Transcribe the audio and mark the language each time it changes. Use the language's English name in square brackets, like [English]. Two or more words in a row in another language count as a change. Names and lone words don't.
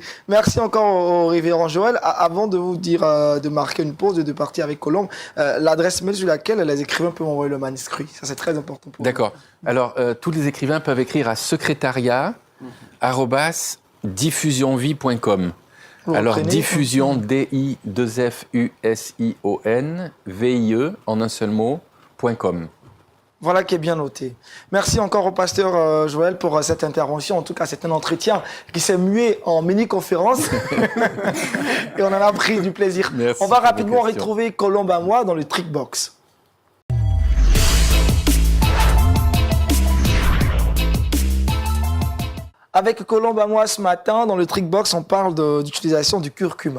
[French] Merci encore au révérend Joël. Avant de vous dire de marquer une pause et de partir avec Colombe, l'adresse mail sur laquelle les écrivains peuvent envoyer le manuscrit. Ça, c'est très important pour D'accord. Alors, tous les écrivains peuvent écrire à secrétariat@diffusionvie.com. Alors, diffusion, D-I-2-F-U-S-I-O-N, V-I-E, en un seul mot, .com. Voilà qui est bien noté. Merci encore au pasteur Joël pour cette intervention. En tout cas, c'est un entretien qui s'est mué en mini-conférence. Et on en a pris du plaisir. Merci on va pour vos rapidement questions. retrouver Colombe à moi dans le Trickbox. Avec Colombe à moi ce matin, dans le Trickbox, on parle d'utilisation du curcuma.